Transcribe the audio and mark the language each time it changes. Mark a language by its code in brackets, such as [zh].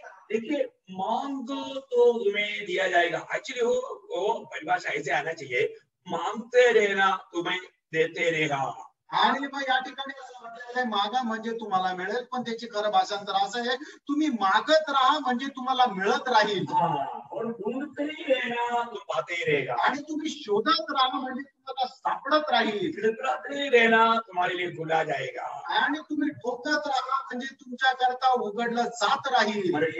[hi] देखिए मांगो तो तुम्हें दिया जाएगा। एक्चुअली वो परिभाषा ऐसे आना चाहिए, मांगते रहना तुम्हें देते रहेगा। [mr] आणि मग या ठिकाणी असं म्हटलेलं आहे मागा म्हणजे तुम्हाला मिळेल, पण त्याची खरं भाषांतर असं आहे तुम्ही मागत राहा म्हणजे तुम्हाला मिळत राहील। [hi] और ढूंढते ही रहना तो पाते ही रहेगा। [mr] आणि तुम्ही शोधत राहा म्हणजे तुम्हाला सापडत राहील। [hi] खटखटाते ही रहना तुम्हारे लिए खुला जाएगा। [mr] आणि तुम्ही ठोकत राहा म्हणजे तुमच्या करता उघडलं जात राहील।